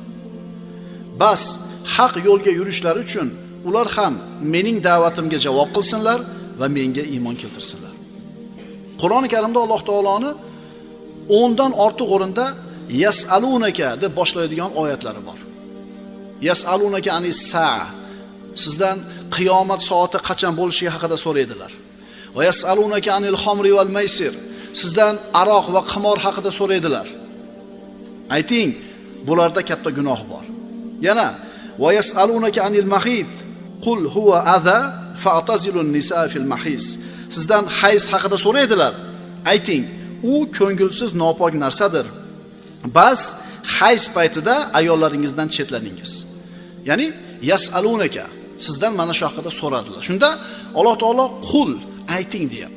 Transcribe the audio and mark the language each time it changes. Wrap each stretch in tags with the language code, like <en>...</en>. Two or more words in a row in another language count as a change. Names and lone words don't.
<uz>Bas haq yo'lga yurishlari uchun ular ham mening da'vatimga javob qilsinlar va menga iymon keltirsinlar. Qur'oni Karimda Alloh taoloni 10 dan ortiq o'rinda yas'alunaka deb boshlaydigan oyatlari bor.</uz> <ar>يسألونك عن الساعة.</ar> <uz>Sizdan qiyomat soati qachon bo'lishiga haqida so'raydilar.</uz> <ar>ويسألونك عن الخمر والميسر.</ar> <uz>Sizdan aroq va qimor haqida so'raydilar. Ayting, bularda katta gunoh bor.</uz> <ar>Yana ويسألونك عن المحيض. قل هو أذى فاعتزلوا النساء في المحيض.</ar> <uz>Sizdan hayz haqida so'raydilar. Ayting, u ko'ngilsiz nopok narsadir. Bas hayz paytida ayollaringizdan chetlaningiz. Ya'ni yas'alunaka sizdan mana shu haqida so'radilar. Shunda Alloh taolo qul ayting deyapti.</uz>